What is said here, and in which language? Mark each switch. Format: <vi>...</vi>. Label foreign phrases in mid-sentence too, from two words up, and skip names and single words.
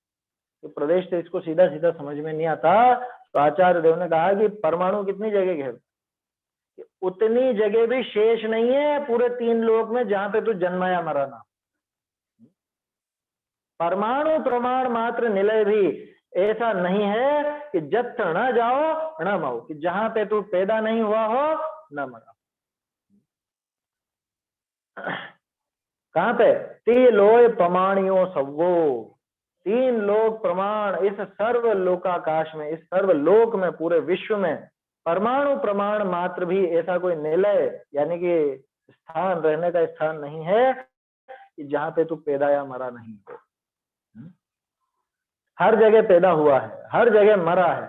<hi>तो प्रदेश तो इसको सीधा सीधा समझ में नहीं आता, तो आचार्य देव ने कहा कि परमाणु कितनी जगह घेरता, उतनी जगह भी शेष नहीं है पूरे तीन लोक में जहां पे तू जन्माया मरा ना। परमाणु प्रमाण मात्र निलय भी ऐसा नहीं है कि</hi> <pra>जत्थ न जाओ न मरो,</pra> <hi>कि जहां पे तू पैदा नहीं हुआ हो न मरा। कहां पे?</hi> <pra>ती लोय प्रमाणियों सवो,</pra> <hi>तीन लोक प्रमाण, इस सर्व लोकाकाश में, इस सर्व लोक में, पूरे विश्व में परमाणु प्रमाण मात्र भी ऐसा कोई निलय यानी कि स्थान, रहने का स्थान नहीं है कि जहां पे तू पैदा या मरा नहीं हो। हर जगह पैदा हुआ है, हर जगह मरा है।</hi>